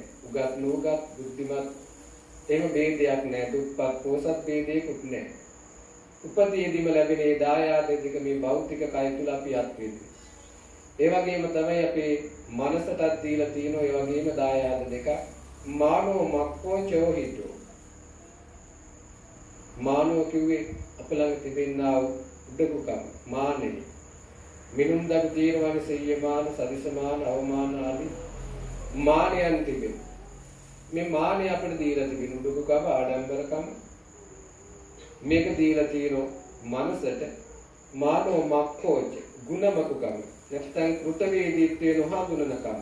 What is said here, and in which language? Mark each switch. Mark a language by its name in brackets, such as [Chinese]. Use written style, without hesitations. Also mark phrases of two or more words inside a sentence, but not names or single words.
[Sinhala] උගත් නුගත් බුද්ධිමත් එහෙම ભેදයක් නැහැ. දුප්පත් පොසත් ભેදයක්වත් නැහැ. උපදීදීම ලැබෙන ඒ දායාද දෙක මේ භෞතික කය තුල අපි අත්විඳිනවා. ඒ වගේම තමයි අපේ මනසටත් දීලා තියෙන ඒ වගේම දායාද දෙක. [Pali] මානෝ මක්ඛෝ චෝහිතෝ. [Sinhala] මානෝ කිව්වේ අප ළඟ තිබෙනා උඩඟුකම මානෙ. මිනුම් දඩු తీරවන [Pali] සෙය්‍යමාන සදිසමාන අවමාන [Sinhala] ආදී මානයන් තිබෙන. මේ මානෙ අපිට දීලා තිබෙන උඩඟුකම ආඩම්බරකම මේක දීලා තියෙන මනසට [Pali] මානෝ මක්ඛෝච [Sinhala] ගුණමකුකම නැත්නම් කෘතවේදීත්වයේ නොහඳුනනකම.